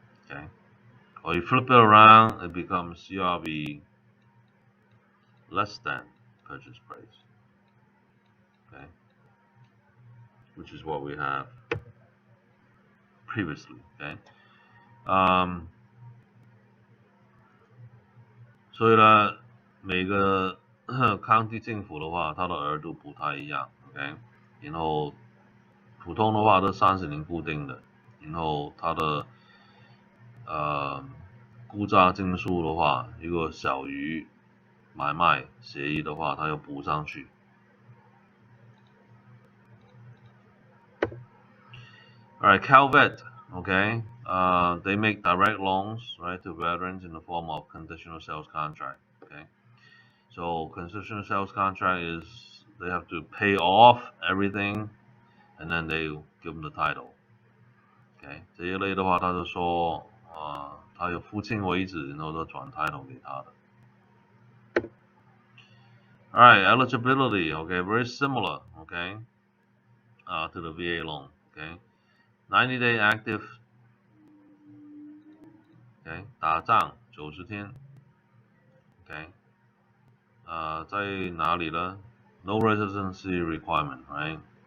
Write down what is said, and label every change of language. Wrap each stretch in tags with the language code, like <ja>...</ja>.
<en>Okay, or you flip it around, it becomes CRV less than purchase price. Okay, which is what we have previously.</en> <zh>Okay， 所以呢，每个county 政府的话，它的额度不太一样。 OK， 然后普通的话都30年固定的，然后它的估价证书的话，如果小于买卖协议的话，它要补上去。</zh> <en>Alright, CalVet, okay, they make direct loans, right, to veterans in the form of conditional sales contract, okay. So conditional sales contract is they have to pay off everything, and then they give them the title.</en> <zh>OK， 这一类的话，他就说，他有付清为止，然后就转 title 给他的。</zh> <en>Alright, eligibility, okay, very similar, okay, to the VA loan, okay, 90-day active, okay,</en> <zh>打仗90天</zh> <en>，okay，</en> <zh>在哪里呢</zh> <en>？No residency requirement, right?</en>